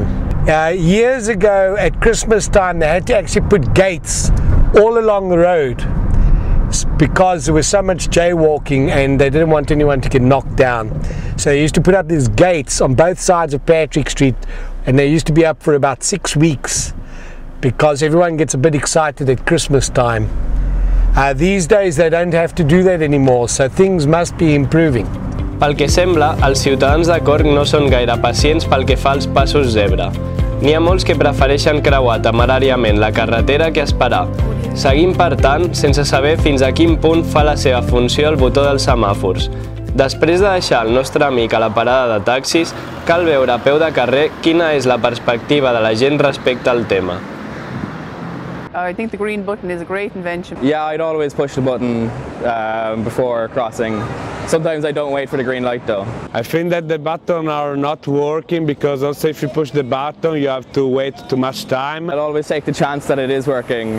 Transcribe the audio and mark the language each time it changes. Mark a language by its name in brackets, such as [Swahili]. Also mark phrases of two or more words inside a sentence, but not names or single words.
[English] Years ago at Christmas time, they had to actually put gates all along the road because there was so much jaywalking and they didn't want anyone to get knocked down. So they used to put up these gates on both sides of Patrick Street, and they used to be up for about 6 weeks because everyone gets a bit excited at Christmas time. These days they don't have to do that anymore, so things must be improving. [Catalan] Pel que sembla, els ciutadans de Cork no són gaire pacients pel que fa als passos zebra. N'hi ha molts que prefereixen creuar temeràriament la carretera que esperar, seguint per tant sense saber fins a quin punt fa la seva funció el botó dels semàfors. Després de deixar el nostre amic a la parada de taxis, cal veure a peu de carrer quina és la perspectiva de la gent respecte al tema. [English] I think the green button is a great invention. Yeah, I'd always push the button before crossing. Sometimes I don't wait for the green light though. I think that the buttons are not working because also if you push the button you have to wait too much time. I'd always take the chance that it is working.